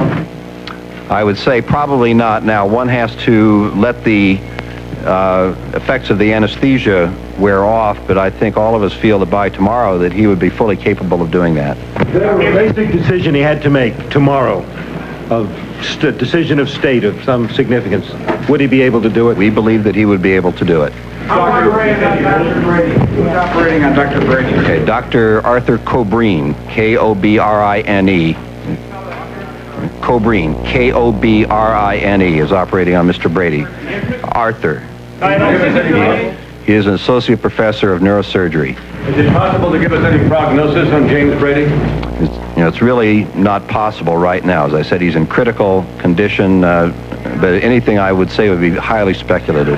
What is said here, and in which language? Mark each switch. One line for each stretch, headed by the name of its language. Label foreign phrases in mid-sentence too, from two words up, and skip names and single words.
English: I would say probably not. Now, one has to let the effects of the anesthesia wear off, but I think all of us feel that by tomorrow that he would be fully capable of doing that. The basic decision he had to make tomorrow, of decision of state of some significance, would he be able to do it? We believe that he would be able to do it. Dr. Brady. Who's operating on Dr. Brady? Okay, Dr. Arthur Cobrine, K-O-B-R-I-N-E. Cobrine, K-O-B-R-I-N-E, is operating on Mr. Brady. Arthur. He is an associate professor of neurosurgery. Is it possible to give us any prognosis on James Brady? It's really not possible right now. As I said, he's in critical condition, but anything I would say would be highly speculative.